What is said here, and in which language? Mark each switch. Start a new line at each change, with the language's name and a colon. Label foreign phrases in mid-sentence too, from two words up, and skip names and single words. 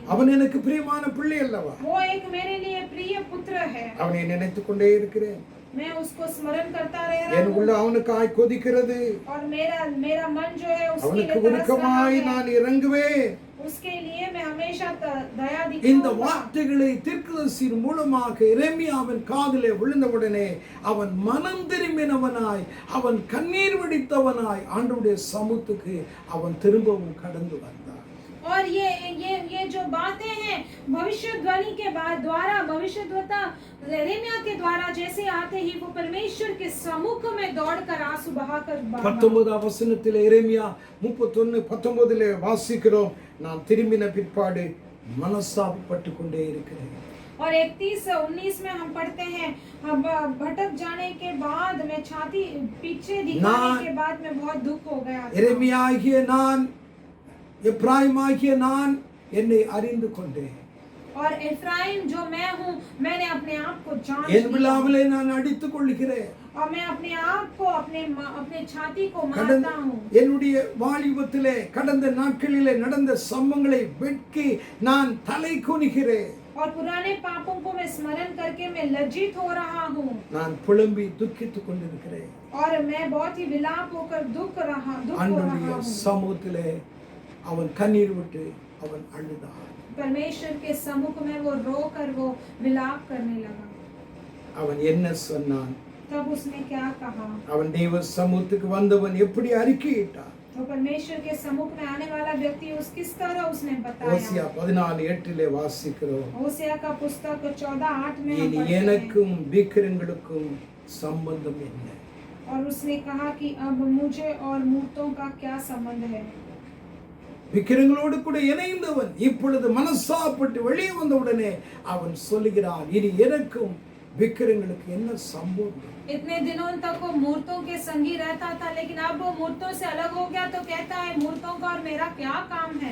Tamil: அவன் எனக்கு பிரியமான பிள்ளை அல்லவா.
Hindi: वो एक मेरे लिए प्रिय पुत्र है.
Tamil: அவனை நினைத்துக் கொண்டே இருக்கிறேன்.
Hindi: मैं उसको स्मरण करता रह रहा
Tamil: என்
Hindi: हूँ
Tamil: உள்ள அவனுக்காய் கொதிக்கிறது.
Hindi: और मेरा मन जो है उसके
Tamil: அவனுக்கு
Hindi: लिए तरस रहा
Tamil: உருக்கமாய்
Hindi: है.
Tamil: நான் இறங்குவேன்.
Hindi: उसके लिए मैं हमेशा दया
Tamil: இந்த
Hindi: दिखाऊंगा.
Tamil: வார்த்தைகளை தீர்க்கதரிசியின் மூலமாக எரேமியாவின் காதிலே விழுந்தவுடனே அவன் மனம் திரும்பினவனாய், அவன் கண்ணீர் வடித்தவனாய் ஆண்டவருடைய சமூகத்துக்கு அவன் திரும்பவும் கடந்து வந்தான்.
Hindi: और ये जो बातें हैं भविष्यवाणी के बाद द्वारा, भविष्यद्वक्ता यिर्मयाह के द्वारा जैसे आते ही वो परमेश्वर के सम्मुख में दौड़कर आंसू बहाकर
Tamil: 19ஆம் வசனத்திலே எரேமியா 31:19 வாசிக்கிறோம், நான் திரும்பின பிற்பாடு மனஸ்தாபப்பட்டு கொண்டே இருக்கிறேன்.
Hindi: और 31-19 में हम पढ़ते हैं, अब भटक जाने के बाद मैं छाती पीछे दिखाने के बाद मैं बहुत दुख हो गया था.
Tamil: எரேமியா ஆகிய நான், எப்ராயிம் ஆகிய நான் என்னை அறிந்து கொண்டேன்.
Hindi: और एफ्राइम जो मैं हूँ, मैंने अपने आप को जान
Tamil: என்
Hindi: लिया
Tamil: விழாவிலே நான் அடித்துக் கொள்கிறேன்.
Hindi: और मैं अपने आप को अपने छाती को
Tamil: கடந்த
Hindi: मारता हूँ.
Tamil: என்னுடைய வாலிபத்திலே கடந்த நாட்களிலே நடந்த சம்பவங்களை வெட்கி நான் தலை குனிகிறேன்.
Hindi: और पुराने पापों को मैं स्मरण करके मैं लज्जित हो रहा हूँ
Tamil: நான் புலம்பி துக்கித்துக் கொண்டிருக்கிறேன்.
Hindi: और मैं बहुत ही विलाप होकर दुख हो रहा
Tamil: ஆண்டவருடைய
Hindi: हूँ.
Tamil: சமூகத்திலே அவன் கண்ணீர் விட்டு அவன் அழுதான்.
Hindi: परमेश्वर के सम्मुख में वो रोकर वो विलाप करने लगा.
Tamil: அவன் என்ன சொன்னான்?
Hindi: तब उसने क्या कहा?
Tamil: அவன் தேவ சமூகத்துக்கு வந்தவன் எப்படி அறிக்கையிட்டான்?
Hindi: तो परमेश्वर के सम्मुख में आने वाला व्यक्ति किस तरह उसने
Tamil: ஓசியா
Hindi: बताया.
Tamil: 14:8 வாசிக்கிறோம்,
Hindi: होशिया का पुस्तक 14:8 में हम
Tamil: இனி
Hindi: पढ़ते हैं.
Tamil: எனக்கும் விக்கிரங்களுக்கும் சம்பந்தம் என்ன?
Hindi: और उसने कहा कि अब मुझे और मूर्तों का क्या संबंध है.
Tamil: விக்கிரங்களோடு கூட இணைந்தவன் இப்பொழுது மனசாப்பட்டு வெளியே வந்தவுடனே அவன் சொல்லுகிறான், இனி எனக்கும் விக்கிரங்களுக்கு என்ன சம்பந்தம்?
Hindi: इतने दिनों तक वो मूर्तों के संगी रहता था, लेकिन अब वो मूर्तों से अलग हो गया तो कहता है मूर्तों का और मेरा क्या काम है.